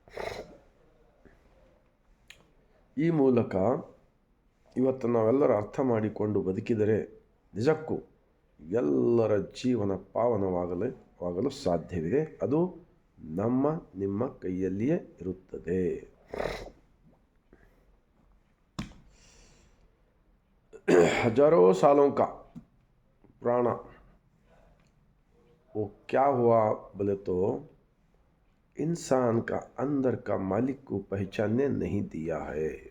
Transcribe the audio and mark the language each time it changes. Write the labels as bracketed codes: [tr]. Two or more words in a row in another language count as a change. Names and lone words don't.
[kn] ಈ ಮೂಲಕ ಇವತ್ತು ನಾವೆಲ್ಲರೂ ಅರ್ಥ ಮಾಡಿಕೊಂಡು ಬದುಕಿದರೆ ನಿಜಕ್ಕೂ ಎಲ್ಲರ ಜೀವನ ಪಾವನವಾಗಲು ಸಾಧ್ಯವಿದೆ. ಅದು ನಮ್ಮ ನಿಮ್ಮ ಕೈಯಲ್ಲಿಯೇ ಇರುತ್ತದೆ. [hi] हजारों सालों का पुराना वो क्या हुआ बोले तो इंसान का अंदर का मालिक को पहचानने नहीं दिया है.